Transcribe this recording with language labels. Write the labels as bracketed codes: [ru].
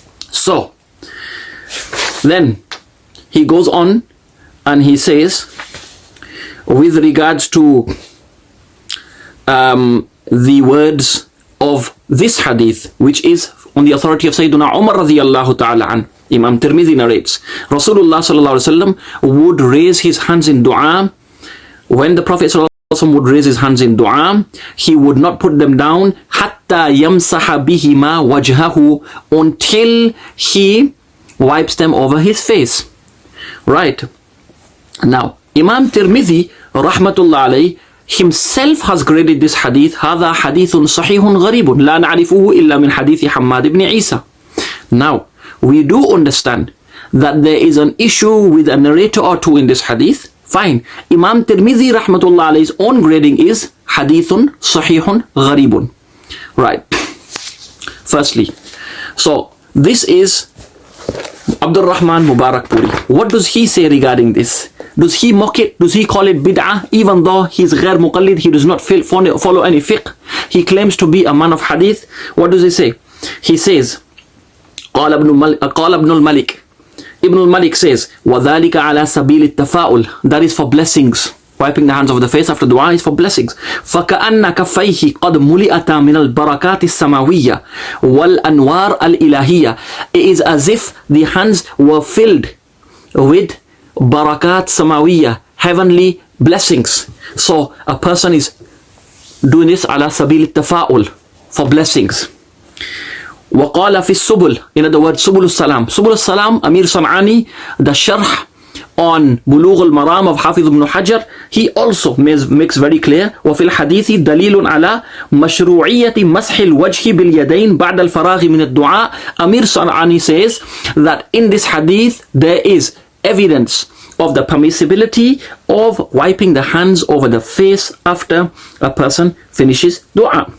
[en] So then he goes on and he says, with regards to the words of this hadith, which is on the authority of Sayyiduna Umar radiyallahu ta'ala an, Imam Tirmidhi narrates, Rasulullah sallallahu alaihi wasallam would raise his hands in dua. When the Prophet sallallahu alaihi wasallam would raise his hands in dua, he would not put them down hatta yamsaha bihima wajhahu, until he wipes them over his face. Right. Now, Imam Tirmidhi rahmatullah alayhi himself has graded this hadith, [ar] هذا حديث صحيح غريب لا نعرفه إلا من حديث حماد بن عيسى. [en] Now, we do understand that there is an issue with a narrator or two in this hadith. Fine. Imam Tirmidhi rahmatullah alayhi's own grading is hadithun sahihun gharibun. Right. Firstly, so this is Abdul Rahman Mubarak Puri. What does he say regarding this? Does he mock it? Does he call it bid'ah? Even though he's ghair muqallid, he does not follow any fiqh. He claims to be a man of hadith. What does he say? He says, [ar] قال ابن الملك. [en] Ibn al-Malik says, [ar] وَذَلِكَ عَلَى سَبِيلِ التَّفَاؤُلِ. [en] That is for blessings. Wiping the hands over the face after dua is for blessings. [ar] فَكَأَنَّ كَفَّيْهِ قَدْ مُلِئَتَا مِنَ الْبَرَكَاتِ السَّمَاوِيَّةِ وَالْأَنْوَارِ الْإِلَهِيَّةِ. [en] It is as if the hands were filled with barakat samawiyya, heavenly blessings. So a person is doing this ala sabil tafa'ul, for blessings. [ar] وقال في السبل, [en] in other words, [ar] سبل السلام. [en] سبل السلام, Amir San'ani, the sharh on Bulugh al-Maram of Hafiz ibn Hajar, he also makes very clear, [ar] وفي الحديث دليل على مشروعية مسح الوجه باليدين بعد الفراغ من الدعاء. [en] Amir San'ani says that in this hadith there is evidence of the permissibility of wiping the hands over the face after a person finishes dua.